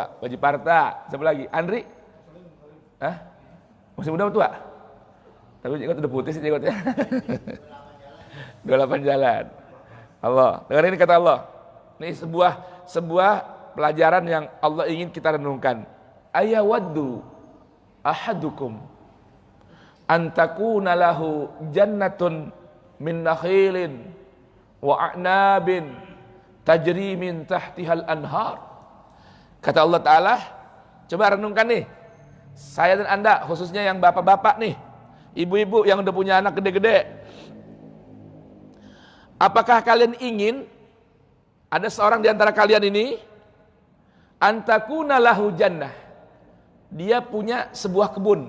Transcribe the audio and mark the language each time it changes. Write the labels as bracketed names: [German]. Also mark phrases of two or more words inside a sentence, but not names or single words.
[Indonesian] Baji Parta, siapa lagi? Andri? Hah? Masih muda tua? Tapi jenggot udah putih sih jenggotnya. 28 jalan. Allah. Dengar ini kata Allah. Ini sebuah pelajaran yang Allah ingin kita renungkan. [Arabic] أيود أحدكم أن تكون له جنة من نخيل وأعناب تجري من تحتها الأنهار. [Indonesian] Kata Allah Ta'ala, coba renungkan nih. Saya dan Anda, khususnya yang bapak-bapak nih, ibu-ibu yang udah punya anak gede-gede. Apakah kalian ingin ada seorang di antara kalian ini [Arabic] أن تكون له جنة, [Indonesian] dia punya sebuah kebun.